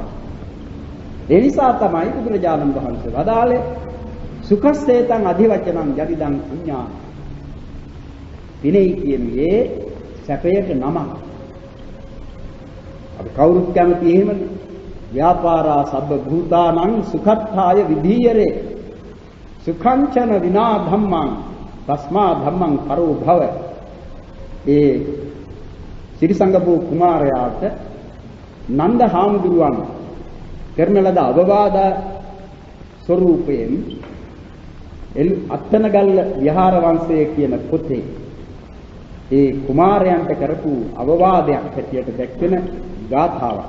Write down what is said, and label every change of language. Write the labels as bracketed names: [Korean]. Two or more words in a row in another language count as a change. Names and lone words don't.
[Sinhala] ඒ නිසා තමයි බුදුරජාණන් වහන්සේ වදාළේ [Pali] සුඛස්සේතං අධිවචනං යදිදං පුඤ්ඤාන. [Sinhala] පිනේ කියන්නේ සැපයට නමක්. අපි කවුරුත් කැමති එහෙමනේ. [Pali] ව්‍යාපාරා සබ්බ භූතානං සුඛත්ථාය විධීයරේ. සුඛංචන විනා ධම්මං තස්මා ධම්මං කරෝ භව. [Sinhala] ඒ ශ්‍රීසංගපෝ කුමාරයාට නන්ද හාමුදුරුවන් කරන ලද අවවාද ස්වරූපයෙන් අත්තනගල්ල විහාර වංශය කියන පොතේ ඒ කුමාරයන්ට කරපු අවවාදයක් හැටියට දැක්වෙන ගාථාවක්.